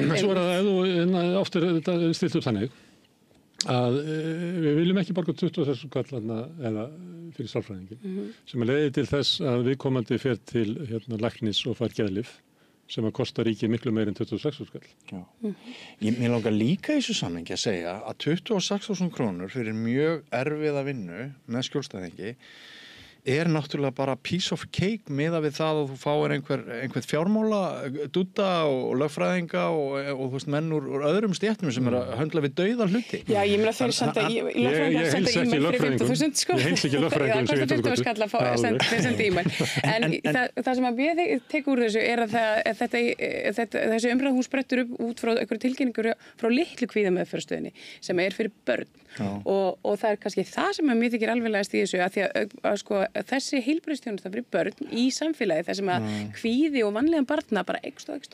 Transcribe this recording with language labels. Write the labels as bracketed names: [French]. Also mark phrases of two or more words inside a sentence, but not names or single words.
[Icelandic] Svo er það ofta stilt upp þannig að við viljum ekki borga 26.000 kall eða fyrir sálfræðingin sem leiðir til þess að viðkomandi fer til læknis og fær geðlyf sem að kosta ríkið miklu meir en 26.000 skall. Já. Mér langar líka í þessu samhengi að segja að 26.000 krónur fyrir mjög erfiða vinnu með skjólstæðingi náttúrulega bara [English] piece of cake [Icelandic] miðað við það að þú fáir einhvern fjármála dúdda og lögfræðinga og þú veist menn úr öðrum stéttum sem að höndla við dauða hluti. Já, ég meina þeir senda ég heilsa ekki lögfræðingum ég heilsa ekki lögfræðingum sem ég tók þeir senda e-mail en það sem að við tekum úr þessu að þessi umræð hún sprettur upp út frá einhverju tilkynningur frá litlu kvíðameðferðarstöðinni sem fyrir börn og það kannski það sem að mér þykir alveglegast í þessu að því að sko þessi heilbrigðisþjónusta fyrir börn í samfélagi þar sem að kvíði og vanlíðan barna bara eykst